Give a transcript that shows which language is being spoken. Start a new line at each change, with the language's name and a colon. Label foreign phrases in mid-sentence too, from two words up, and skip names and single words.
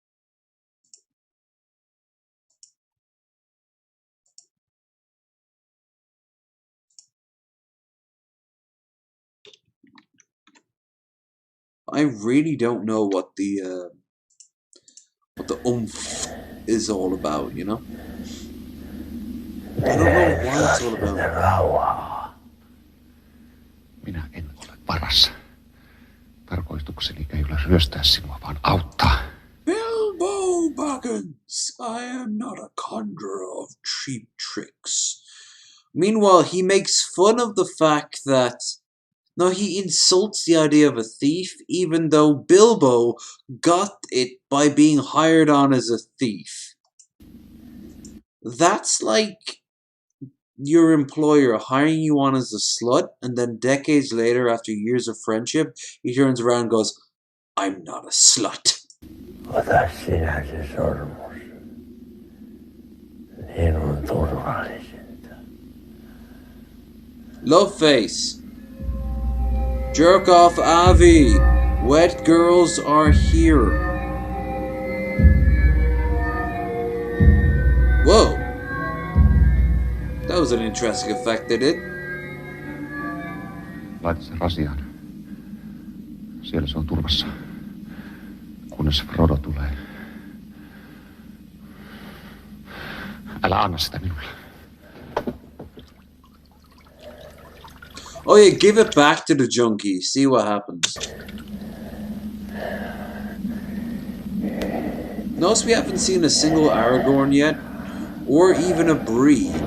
English: I really don't know what the oomph is all about, you know? I don't know what it's all about.
Finnish: Minä en ole varas. Tarkoitukseni ei ole ryöstää sinua, vaan auttaa.
English: Bilbo Baggins, I am not a conjurer of cheap tricks. Meanwhile, he makes fun of the fact that he insults the idea of a thief, even though Bilbo got it by being hired on as a thief. That's like your employer hiring you on as a slut, and then decades later, after years of friendship, he turns around and goes, I'm not a slut.
Finnish: Ota sinä se sormus. Niin on turvallisinta.
English: Love face. Jerk off Avi. Wet girls are here. Whoa. That was an interesting effect they did.
Finnish: Laita sen rasiaan. Siellä se on turvassa. Kunnes Frodo tulee. Älä anna sitä minulle.
English: Oh yeah, give it back to the junkie. See what happens. Notice we haven't seen a single Aragorn yet, or even a Bree.